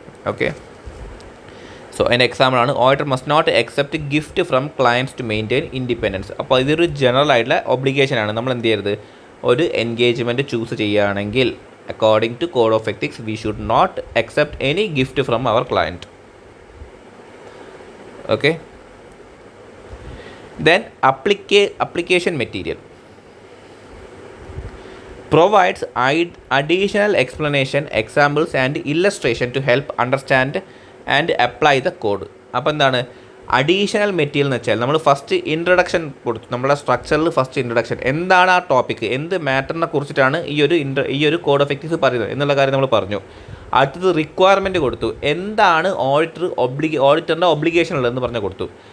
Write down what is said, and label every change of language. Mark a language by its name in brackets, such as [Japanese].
[Malayalam] Okay, so അതിൻ്റെ എക്സാമ്പിളാണ് [English] Auditor must not accept gift from clients to maintain independence. [Malayalam] അപ്പോൾ ഇതൊരു ജനറൽ ആയിട്ടുള്ള ഒബ്ലിഗേഷനാണ്. നമ്മൾ എന്ത് ചെയ്യരുത്, ഒരു എൻഗേജ്മെൻറ്റ് ചൂസ് ചെയ്യുകയാണെങ്കിൽ [English] According to code of ethics we should not accept any gift from our client. Okay, then application material provides additional explanation, examples and illustration to help understand and apply the code. [Malayalam] അപ്പോൾ എന്താണ് additional material എന്ന് വെച്ചാൽ നമ്മൾ first introduction കൊടുത്തു. നമ്മുടെ സ്ട്രക്ചറിൽ first introduction എന്താണ് ആ ടോപ്പിക്ക്, എന്ത് മാറ്ററിനെ കുറിച്ചിട്ടാണ് ഈ ഒരു കോഡ് ഓഫ് എത്തിക്സ് പറയുന്നത് എന്നുള്ള കാര്യം നമ്മൾ പറഞ്ഞു. അടുത്തത് റിക്വയർമെൻറ്റ് കൊടുത്തു, എന്താണ് ഓഡിറ്ററിൻ്റെ ഒബ്ലിഗേഷൻ ഉള്ളതെന്ന് പറഞ്ഞ് കൊടുത്തു.